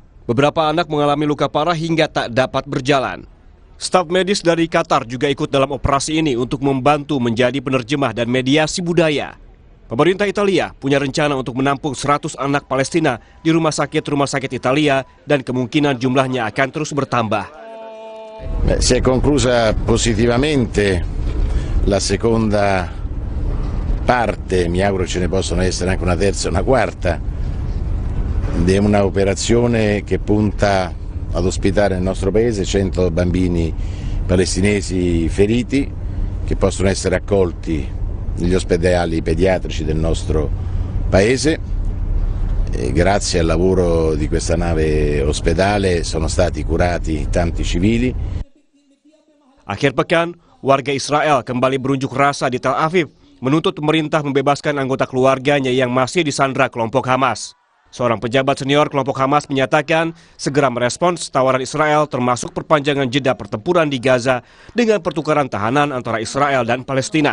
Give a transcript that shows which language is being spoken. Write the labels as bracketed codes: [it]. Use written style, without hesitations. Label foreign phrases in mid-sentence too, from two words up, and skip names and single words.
[id] Beberapa anak mengalami luka parah hingga tak dapat berjalan. Staf medis dari Qatar juga ikut dalam operasi ini untuk membantu menjadi penerjemah dan mediasi budaya. Pemerintah Italia punya rencana untuk menampung 100 anak Palestina di rumah sakit Italia dan kemungkinan jumlahnya akan terus bertambah. [it] Si è conclusa positivamente la seconda parte, mi auguro ce ne possono essere anche una terza e una quarta, di una operazione che punta ad ospitare nel nostro paese 100 bambini palestinesi feriti che possono essere accolti negli ospedali pediatrici del nostro paese. E grazie al lavoro di questa nave ospedale sono stati curati tanti civili. [id] Akhir pekan, warga Israel kembali berunjuk rasa di Tel Aviv menuntut pemerintah membebaskan anggota keluarganya yang masih disandra kelompok Hamas. Seorang pejabat senior kelompok Hamas menyatakan segera merespons tawaran Israel termasuk perpanjangan jeda pertempuran di Gaza dengan pertukaran tahanan antara Israel dan Palestina.